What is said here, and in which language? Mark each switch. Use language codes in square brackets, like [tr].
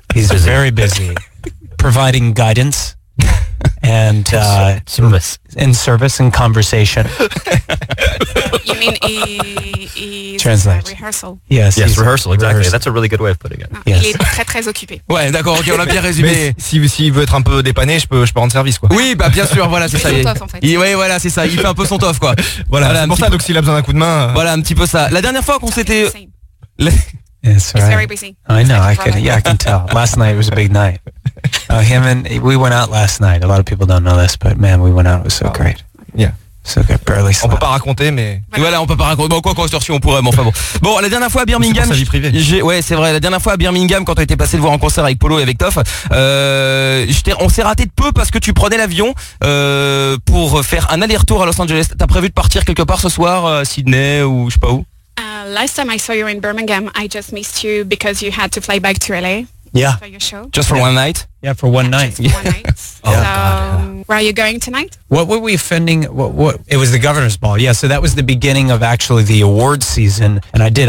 [en] He's very busy providing guidance and service. In service and conversation. You mean he's translate. Rehearsal. Yes, yes, rehearsal, exactly. Rehearsal. That's a really good way of putting it. [fr] Yes. Il est très très occupé. Ouais, d'accord, ok, on l'a bien résumé. Si il veut être un peu dépanné, je peux rendre service, quoi. Oui, bah bien sûr, voilà, c'est il ça. Son tof, en fait. Oui, voilà, c'est ça, il fait un peu son tof, quoi. Voilà, c'est pour ça, donc s'il a besoin d'un coup de main... Voilà, un petit peu ça. La dernière fois qu'on s'était... [en] Yes, right. It's very busy. I know. I can tell. Last night was a big night. Him and we went out last night. A lot of people don't know this, but man, we went out. It was so great. Yeah. So good. Barely slept. [fr] On peut pas raconter, mais voilà, on peut pas raconter. Bon, quoi qu'on sorte, on pourrait. Mais enfin bon. Bon, la dernière fois à Birmingham, c'est pour sa vie privée. C'est vrai. La dernière fois à Birmingham, quand on était passé le voir en concert avec Polo et avec Toff, on s'est raté de peu parce que tu prenais l'avion pour faire un aller-retour à Los Angeles. T'as prévu de partir quelque part ce soir, à Sydney ou je sais pas où. [en] Last time I saw you in Birmingham, I just missed you because you had to fly back to LA. Yeah. For your show. Just for one night? Yeah, for one night. Just for one night. Oh, so, God, yeah. where are you going tonight? What were we offending? What? It was the governor's ball. Yeah, so that was the beginning of actually the award season. And I did.